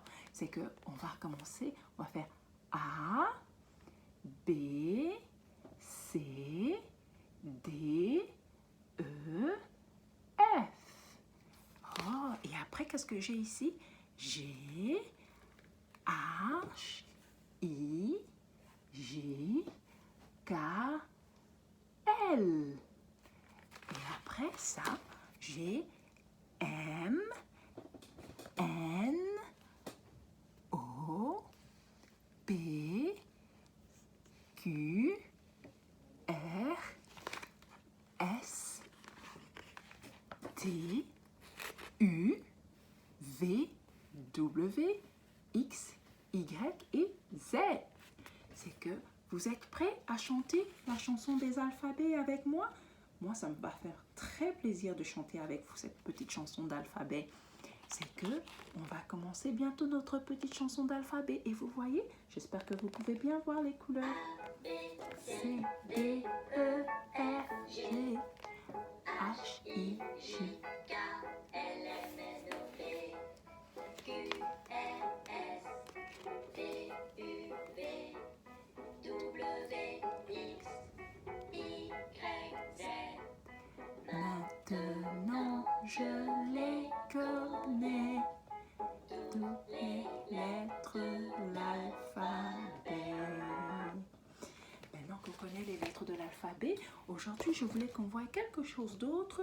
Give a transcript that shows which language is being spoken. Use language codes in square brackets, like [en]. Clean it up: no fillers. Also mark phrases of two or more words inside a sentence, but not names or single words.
[fr] C'est que on va commencer, on va faire A, B, C, D, E, F. Oh, et après, qu'est-ce que j'ai ici? G, H, I, J, K, L. Et après ça, j'ai M, N, O, P, Q, R, S, T, U, V, W, X, Y et Z. C'est que vous êtes prêts à chanter la chanson des alphabets avec moi? Moi, ça me va faire très plaisir de chanter avec vous cette petite chanson d'alphabet. C'est que on va commencer bientôt notre petite chanson d'alphabet. Et vous voyez, j'espère que vous pouvez bien voir les couleurs. C, D, E, F, G, H, I, J, K, L, M, N, O, P, Q, R, S, T, U, V, W, X, Y, Z. Maintenant, je les connais, toutes les lettres de l'alphabet. Maintenant qu'on connaît les lettres de l'alphabet, aujourd'hui, je voulais qu'on voie quelque chose d'autre.